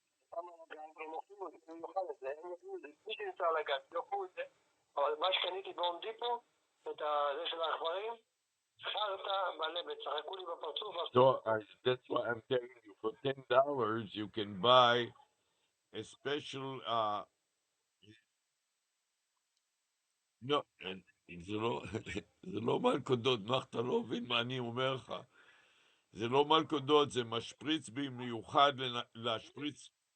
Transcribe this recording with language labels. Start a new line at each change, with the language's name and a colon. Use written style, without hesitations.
Hebrew: כמה רגעים הם אוכלו, הוא יאכל את זה, הם יאכלו את זה, מי שנמצא על הגג, יאכלו את זה. אבל מה שקניתי בהום דיפו, את הזה של העכברים, חרטא מלא, וצחקו לי בפרצוף.
English: So that's why I'm telling you, for $10 you can buy a special.
Hebrew: לא, זה לא, זה לא מלכודות, נח, אתה לא מבין מה אני אומר לך. זה לא מלכודות, זה משפריץ במיוחד להשפריץ.